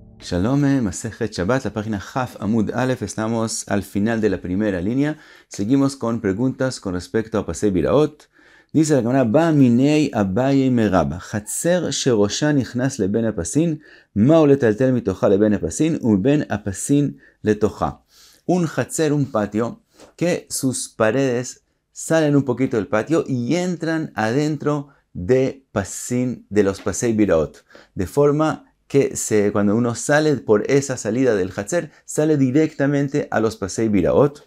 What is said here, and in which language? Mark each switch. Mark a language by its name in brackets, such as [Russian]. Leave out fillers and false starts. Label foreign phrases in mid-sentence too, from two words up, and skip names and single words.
[Spanish] Shalom, Masejet Shabbat, la página Haf Amud Aleph, estamos al final de la primera línea. Seguimos con preguntas con respecto a [Hebrew] פסי ביראות. [Spanish] Dice la Gemara, [Aramaic] בעי מיניה אביי מרבה, חצר שראשה נכנס לבין הפסין, מהו לטלטל מתוכה לבין הפסין, ובין הפסין לתוכה. [Spanish] Un Chatzer, un patio, que sus paredes salen un poquito del patio y entran adentro de pasin, de los [Hebrew] פסי ביראות, [Spanish] de forma que cuando uno sale por esa salida del Chatzer, sale directamente a los Pasei Biraot.